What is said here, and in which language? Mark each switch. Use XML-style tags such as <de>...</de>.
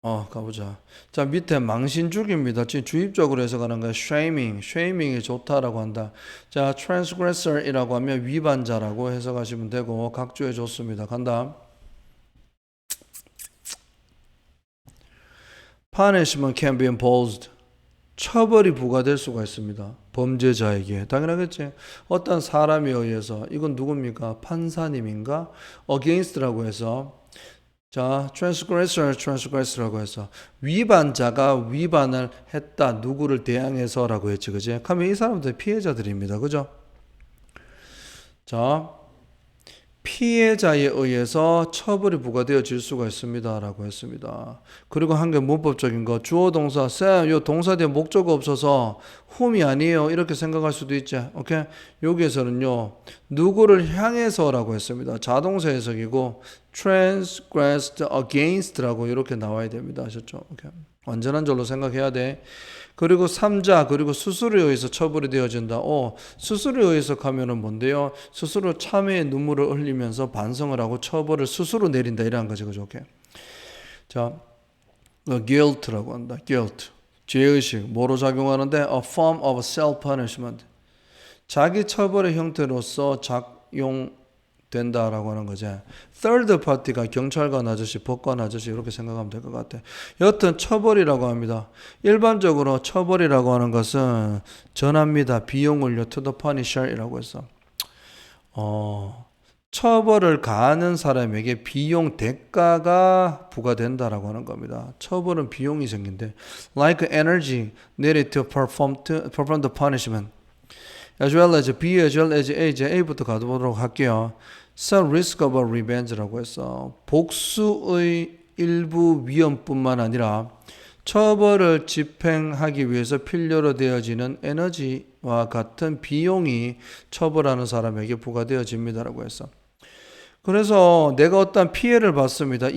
<ko>가보자. 자, 밑에 망신주기입니다. 지금 주입적으로 해석하는 거야. shaming이 좋다라고 한다. 자, transgressor이라고 하면 위반자라고 해석하시면 되고 각주에 좋습니다. 간다.</ko> <en>punishment can be imposed.</en> <ko>처벌이 부과될 수가 있습니다. 범죄자에게. 당연하겠지. 어떤 사람에 의해서 이건 누굽니까? 판사님인가? against라고 해서 자, transgressor라고 해서 위반자가 위반을 했다. 누구를 대항해서라고 했지, 그지? 그러면 이 사람들 피해자들입니다, 그죠? 자, 피해자에 의해서 처벌이 부과되어질 수가 있습니다라고 했습니다. 그리고 한 개 문법적인 거 주어 동사 쌤, 요 동사 뒤에 목적어 없어서 whom이 아니에요 이렇게 생각할 수도 있지. 오케이? 여기에서는요 누구를 향해서라고 했습니다. 자동사 해석이고 transgressed against라고 이렇게 나와야 됩니다. 아셨죠? 오케이. 완전한 절로 생각해야 돼. 그리고 3자 그리고 스스로에 의해서 처벌이 되어진다. 스스로에 의해서 하면은 뭔데요? 스스로 참회의 눈물을 흘리면서 반성을 하고 처벌을 스스로 내린다 이런 거죠. 그죠? 오케이. 자, guilt라고 한다. guilt. 죄의식 뭐로 작용하는데</ko> <en>a form of self-punishment.</en> <ko>자기 처벌의 형태로서 작용된다라고 하는 거지. third party가 경찰관 아저씨, 법관 아저씨 이렇게 생각하면 될 것 같아. 여튼 처벌이라고 합니다. 일반적으로 처벌이라고 하는 것은 전합니다. 비용을요</ko> <en>to the punisher</en> <ko>이라고 해서 처벌을 가하는 사람에게 비용 대가가 부과된다라고 하는 겁니다. 처벌은 비용이 생긴대.</ko> <en>Like energy needed to perform the punishment. As well as B, as well as A.</en> <ko>이제 A부터 가보도록 할게요.</ko> <en>Some risk of a revenge</en> <ko>라고 해서 복수의 일부 위험뿐만 아니라 처벌을 집행하기 위해서 필요로 되어지는 에너지와 같은 비용이 처벌하는 사람에게 부과되어집니다라고 해서 그래서 내가 어떤 피해를 받습니다.</ko>